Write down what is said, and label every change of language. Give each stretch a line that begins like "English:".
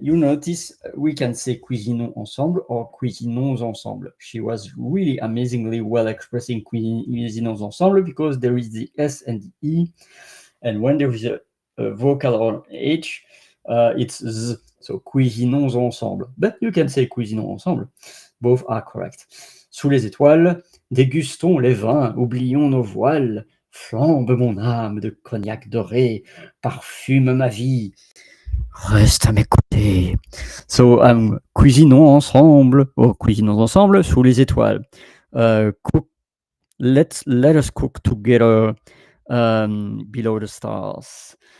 English: You notice we can say
French: cuisinons ensemble
English: or cuisinons ensemble. She was really amazingly well expressing
French: cuisinons ensemble
English: because there is the S and the E, and when there is a vocal or H, it's Z. So
French: cuisinons ensemble.
English: But you can say cuisinons ensemble. Both are correct.
French: Sous les étoiles, dégustons les vins, oublions nos voiles. Flambe mon âme de cognac doré, parfume ma vie, reste à mes côtés. So, cuisinons ensemble, cuisinons ensemble sous les étoiles.
English: Cook, let us cook together below the stars.